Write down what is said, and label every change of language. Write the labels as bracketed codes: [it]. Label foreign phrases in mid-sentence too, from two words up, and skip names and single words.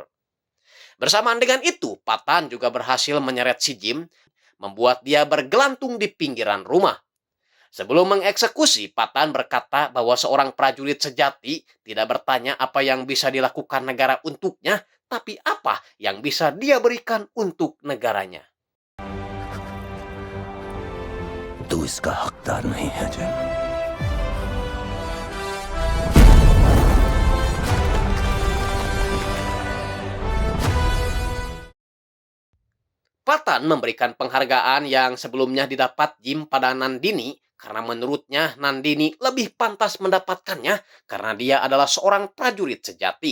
[id] Bersamaan dengan itu, Patan juga berhasil menyeret si Jim, membuat dia bergelantung di pinggiran rumah. Sebelum mengeksekusi, Patan berkata bahwa seorang prajurit sejati tidak bertanya apa yang bisa dilakukan negara untuknya, tapi apa yang bisa dia berikan untuk negaranya. [hi] तू इसका हकदार नहीं है जिम [id] Patan memberikan penghargaan yang sebelumnya didapat Jim pada Nandini karena menurutnya Nandini lebih pantas mendapatkannya karena dia adalah seorang prajurit sejati.